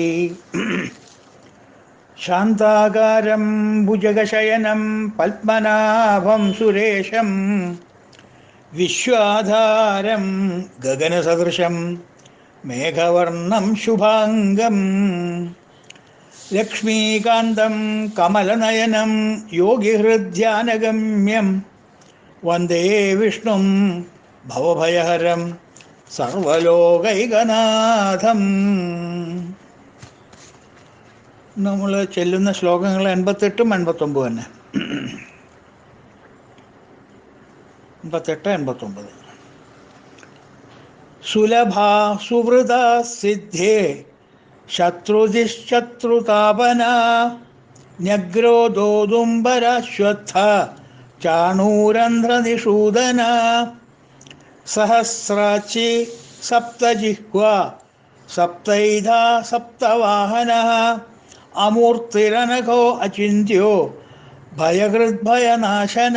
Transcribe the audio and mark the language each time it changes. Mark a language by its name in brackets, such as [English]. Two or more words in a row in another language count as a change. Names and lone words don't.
[Sanskrit] शान्ताकारं भुजगशयनं पद्मनाभं सुरेशं विश्वाधारं गगनसदृशं मेघवर्णं शुभांगं लक्ष्मीकान्तं कमलनयनं योगिहृद्ध्यानगम्यं वन्दे विष्णुं भवभयहरं സർവലോകൈകനാഥം. [Malayalam] നമ്മൾ ചെല്ലുന്ന ശ്ലോകങ്ങൾ 88 89 തന്നെ. 88 89. [Sanskrit] സുലഭാ സുവൃത സിദ്ധേ ശത്രുതിശത്രുതാപന ന്യഗ്രോദോദുംബരശ്വത്ഥ ചാണൂരന്ധ്രനിഷൂദന സഹസ്രാച്ചി സപ്തജിഹ്വ സപ്തൈധാ സപ്തവാഹന അമൂർത്തിരനഘോ അചിന്യോ ഭയഹൃദ്ഭയനാശന.